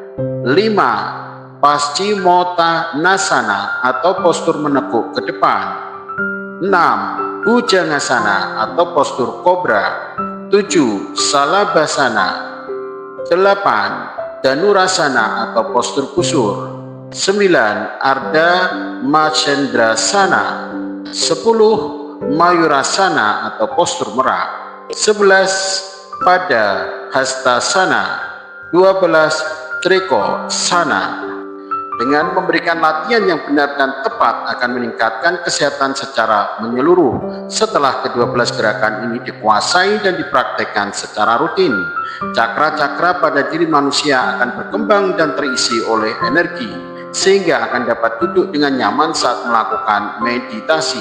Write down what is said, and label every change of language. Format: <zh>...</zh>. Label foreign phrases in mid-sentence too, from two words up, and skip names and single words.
<id>5. Paschimottanasana atau postur menekuk ke depan. 6. Bhujangasana atau postur kobra. 7. Salabhasana. 8. Dhanurasana atau postur kusur. 9. Ardha Macendrasana. 10. Mayurasana atau postur merak. 11. Pada Hastasana. 12. Trikosana. Dengan memberikan latihan yang benar dan tepat akan meningkatkan kesehatan secara menyeluruh. Setelah ke-12 gerakan ini dikuasai dan dipraktekkan secara rutin, cakra-cakra pada diri manusia akan berkembang dan terisi oleh energi, sehingga akan dapat duduk dengan nyaman saat melakukan meditasi.</id>